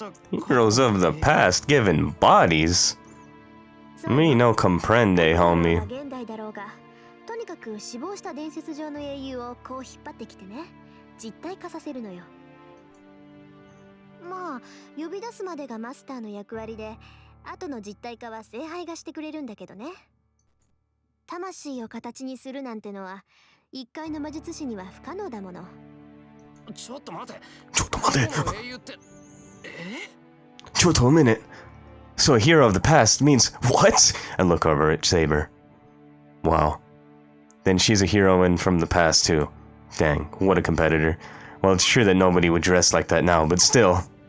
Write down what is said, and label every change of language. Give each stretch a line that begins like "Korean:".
English: Heroes of the past given bodies? Me no comprende, homie.
Japanese: 現代だろうが、とにかく死亡した伝説上の英雄をこう引っ張ってきてね、実体化させるのよ。まあ、呼び出すまでがマスターの役割で、後の実体化は聖杯がしてくれるんだけどね。魂を形にするなんてのは、一階の魔術師には不可能だもの。ちょっと待て。ちょっと待て。ちょっと
English: a minute. So a hero of the past means what? I look over at Saber. Wow. Then she's a heroine from the past too. Dang, what a competitor. Well, it's true that nobody would dress like that now, but still.